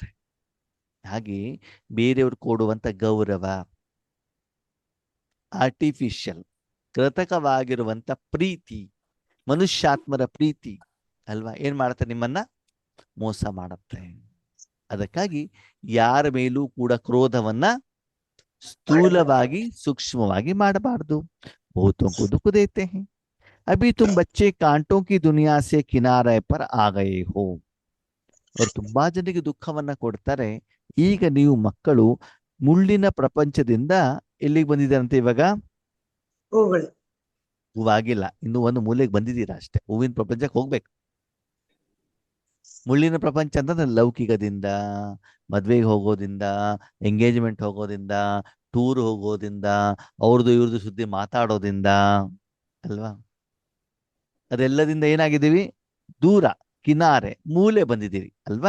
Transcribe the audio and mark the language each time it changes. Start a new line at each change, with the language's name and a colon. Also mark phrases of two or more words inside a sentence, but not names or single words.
Kannada: ಹಾಗೆ ಬೇರೆಯವ್ರು ಕೊಡುವಂತ ಗೌರವ, ಆರ್ಟಿಫಿಷಿಯಲ್ ಕೃತಕವಾಗಿರುವಂತ ಪ್ರೀತಿ, ಮನುಷ್ಯಾತ್ಮರ ಪ್ರೀತಿ ಅಲ್ವಾ, ಏನ್ ಮಾಡುತ್ತೆ, ನಿಮ್ಮನ್ನ ಮೋಸ ಮಾಡುತ್ತೆ. ಅದಕ್ಕಾಗಿ ಯಾರ ಮೇಲೂ ಕೂಡ ಕ್ರೋಧವನ್ನ ಸ್ಥೂಲವಾಗಿ ಸೂಕ್ಷ್ಮವಾಗಿ ಮಾಡಬಾರ್ದು.
Hindi: ಬಹುತೋं को दुख देते हैं, अभी तुम बच्चे कांटों की दुनिया से किनारे पर आ गए हो.
Kannada: ಅವ್ರು ತುಂಬಾ ಜನರಿಗೆ ದುಃಖವನ್ನ ಕೊಡ್ತಾರೆ. ಈಗ ನೀವು ಮಕ್ಕಳು ಮುಳ್ಳಿನ ಪ್ರಪಂಚದಿಂದ ಎಲ್ಲಿಗೆ ಬಂದಿದ್ದಾರಂತೆ, ಇವಾಗ ಹೂಗಳು ಹೂವಾಗಿಲ್ಲ, ಇನ್ನು ಒಂದು ಮೂಲೆಗೆ ಬಂದಿದ್ದೀರಾ ಅಷ್ಟೇ. ಹೂವಿನ ಪ್ರಪಂಚಕ್ಕೆ ಹೋಗ್ಬೇಕು. ಮುಳ್ಳಿನ ಪ್ರಪಂಚ ಅಂತಂದ್ರೆ ಲೌಕಿಕದಿಂದ, ಮದ್ವೆಗೆ ಹೋಗೋದಿಂದ, ಎಂಗೇಜ್ಮೆಂಟ್ ಹೋಗೋದಿಂದ, ಟೂರ್ ಹೋಗೋದಿಂದ, ಅವ್ರದ್ದು ಇವ್ರದ್ದು ಸುದ್ದಿ ಮಾತಾಡೋದಿಂದ ಅಲ್ವಾ, ಅದೆಲ್ಲದಿಂದ ಏನಾಗಿದ್ದೀವಿ, ದೂರ, ಕಿನಾರೆ, ಮೂಲೆ ಬಂದಿದ್ದೀರಿ ಅಲ್ವಾ.